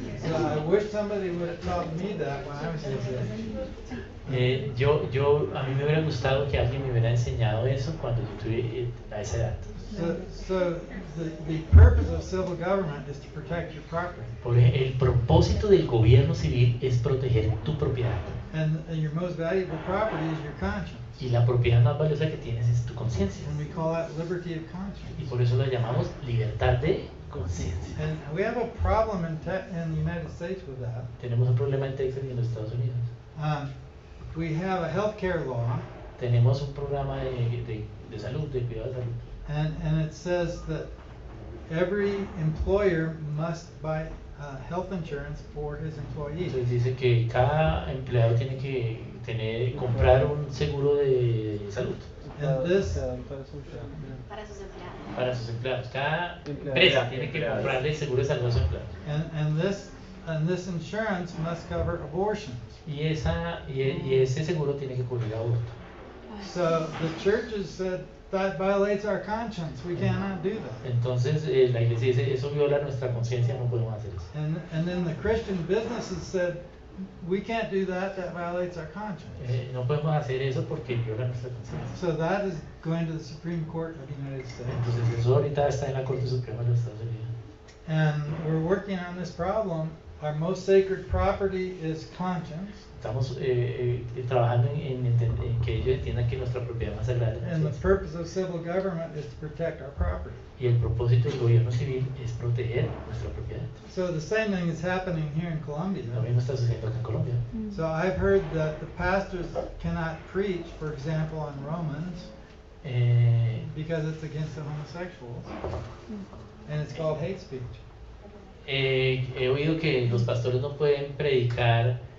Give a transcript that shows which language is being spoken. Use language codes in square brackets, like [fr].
[en] So I wish somebody would have taught me that when I was his age. [es] A mí me hubiera gustado que alguien me hubiera enseñado eso cuando yo tuve a esa edad. [en] So the purpose of civil government is to protect your property. [es] El propósito del gobierno civil es proteger tu propiedad. [en] And your most valuable property is your conscience. [es] Y la propiedad más valiosa que tienes es tu conciencia. [en] And we call that liberty of [es] Y [en] conscience. [es] por eso la llamamos libertad de conciencia. [en] And we have a problem in the United States with that. [es] Tenemos un problema en Texas y en los Estados Unidos. [en] We have a healthcare law, [es] Tenemos un programa de salud, de cuidado de salud. [en] and it says that every employer must buy health insurance for his employees. [es] Entonces dice que cada empleado tiene que comprar un seguro de salud [en] And this, [es] para sus empleados. para sus empleados. Cada empresa tiene que comprarle seguro de salud a sus empleados. [en] and this insurance must cover abortions. [es] Y ese seguro tiene que cubrir aborto. [en] So the churches said that violates our conscience. We cannot do that. [es] Entonces la iglesia dice, eso viola nuestra conciencia, no podemos hacer eso. [en] And then the Christian businesses said, we can't do that. That violates our conscience. [es] No podemos hacer eso porque viola nuestra conciencia. [en] So that is going to the Supreme Court of the United States. [es] Entonces eso ahorita está en la Corte Suprema de los Estados Unidos. [en] And we're working on this problem. Our most sacred property is conscience. [es] Estamos trabajando en que ellos entiendan que nuestra propiedad más sagrada es la [en] And the [es] conciencia. [en] purpose of civil government is to protect our property. [es] Y el propósito del gobierno civil es proteger nuestra propiedad. [en] So the same thing is happening here in Colombia. [es] Lo mismo está sucediendo acá en Colombia. [en] So I've heard that the pastors cannot preach, for example, on Romans because it's against the homosexuals. And it's called hate speech. [es] He oído que los pastores no pueden predicar